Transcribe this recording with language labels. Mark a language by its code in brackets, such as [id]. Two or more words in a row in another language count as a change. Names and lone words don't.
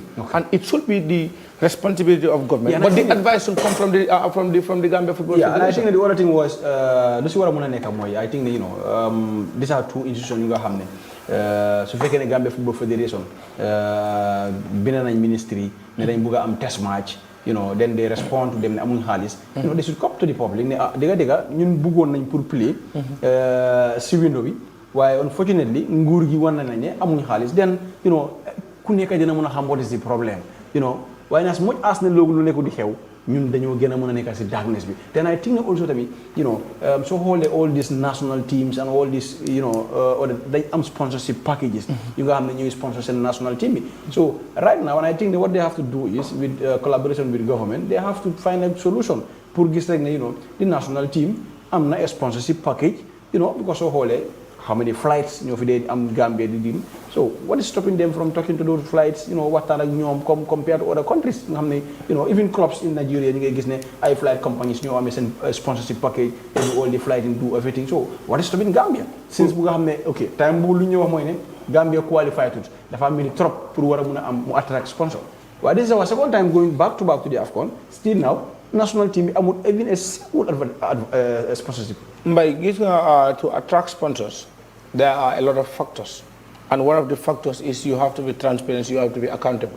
[en] And it should be the responsibility of government. But the advice should come from the Gambia Football Federation. And I think the other thing was, this is what I'm going to I think, these are two institutions you have. So if you Gambia Football Federation, Binana Ministry, they am test match, then they respond to them [wo] amuñ xaalis. [en] They should come to the public. [wo] Dega ñun bëggoon nañ pour play si window bi waaye unfortunately nguur gi wan nañ ne amuñ xaalis. Then ku nekk dina mën a xam [en] what is the problem. [wo] Waaye [en] as much as [wo] ne loolu lu nekk di xew ñun dañoo gën a mën a nekk si darkness bi. [en] Then I think also tamit so all these national teams and all these they am sponsorship packages you [wo] nga xam ne ñuy sponsor seen [en] national team bi. So right now and I think that what they have to do is with collaboration with government they have to find a solution [wo] pour gis rek ne [en] the national team [wo] am na [en] a sponsorship package because [wo] soo xoolee [en] how many flights [wo] ñoo fi dee am [en] Gambia di deal. So what is stopping them from talking to those flights [wo] waxtaan ak ñoom [en] compared to other countries [wo] nga xam ne [en] even clubs in Nigeria [wo] ñu ngay gis ne ay [en] flight companies [wo] ñoo amee seen [en] sponsorship package they do all the flight and do everything. So what is stopping Gambia since [wo] bu nga xam ne ok time boobu lu ñu wax mooy ne Gambia qualified tut dafa mel ni trop pour war a mun a am mu attract sponsor. [en] Well, this is our second time going back to the AFCON. Still now, national team amul even a single sponsorship. By to attract sponsors, there are a lot of factors. And one of the factors is you have to be transparent, you have to be accountable.